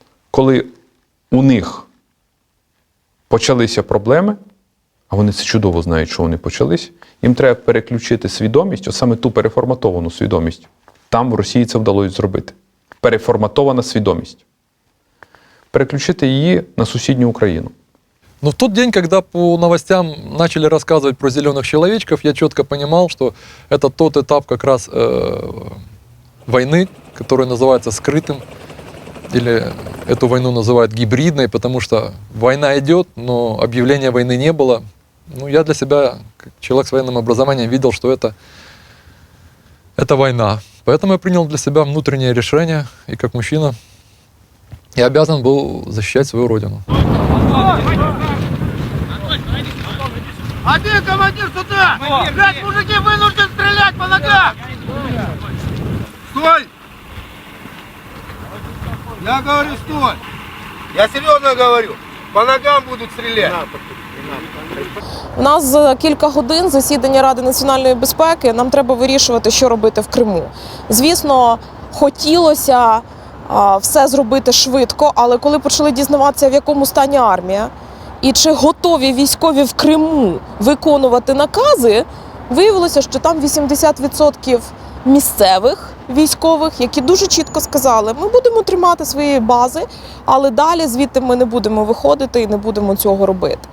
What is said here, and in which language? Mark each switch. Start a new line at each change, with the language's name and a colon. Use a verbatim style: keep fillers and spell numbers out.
Ukrainian: Коли у них почалися проблеми, а вони це чудово знають, що вони почались, їм треба переключити свідомість, от саме ту переформатовану свідомість. Там в Росії це вдалося зробити. Переформатована свідомість. Переключити її на сусідню Україну.
Russian: Но в тот день, когда по новостям начали рассказывать про зеленых человечков, я четко понимал, что это тот этап как раз э, войны, который называется скрытым, или эту войну называют гибридной, потому что война идет, но объявления войны не было. Ну, я для себя, как человек с военным образованием, видел, что это, это война. Поэтому я принял для себя внутреннее решение, и как мужчина я обязан был защищать свою родину. А ты, командир, сюда! Блядь, мужики, вынуждены стрелять по ногам! Стой! Я говорю, стой! Я серьезно говорю, по ногам будут стрелять!
Ukrainian: У нас за кілька годин засідання Ради національної безпеки, нам треба вирішувати, що робити в Криму. Звісно, хотілося все зробити швидко, але коли почали дізнаватися, в якому стані армія, і чи готові військові в Криму виконувати накази, виявилося, що там вісімдесят відсотків місцевих військових, які дуже чітко сказали, ми будемо тримати свої бази, але далі звідти ми не будемо виходити і не будемо цього робити.